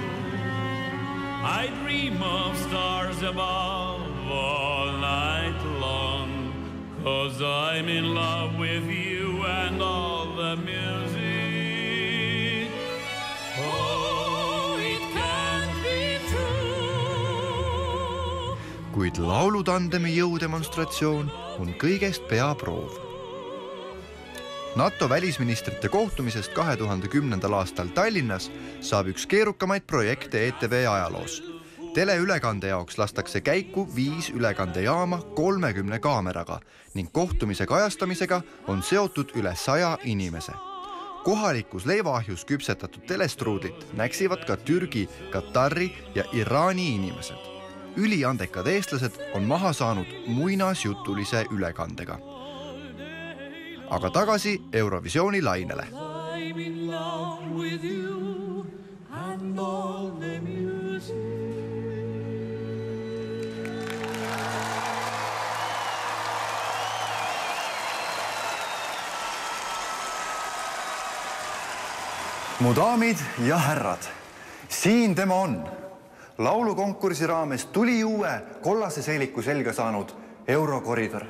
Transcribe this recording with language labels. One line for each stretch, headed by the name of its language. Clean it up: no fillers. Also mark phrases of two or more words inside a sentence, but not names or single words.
English: I dream of stars above all night long, 'cause I'm in love with you and all the music. Oh, it can't be true.
Estonian: Kuid laulutandemi jõudemonstratsioon on kõigest peaproov. NATO välisministrite kohtumisest 2010. aastal Tallinnas saab üks keerukamaid projekte ETV ajaloos. Teleülekande jaoks lastakse käiku 5 ülekandejaama 30 kaameraga ning kohtumise kajastamisega on seotud üle 100 inimese. Kohalikus leivaahjus küpsetatud telestruudlit näksivad ka Türgi, Katari ja Iraani inimesed. Üliandekad eestlased on maha saanud muinasjutulise ülekandega. Aga tagasi Eurovisiooni lainele.
English: I'm in love with you and all the music.
Estonian: Mu daamid ja härrad, siin tema on. Laulukonkursi raames tuli uue kollase seeliku selga saanud eurokoridor.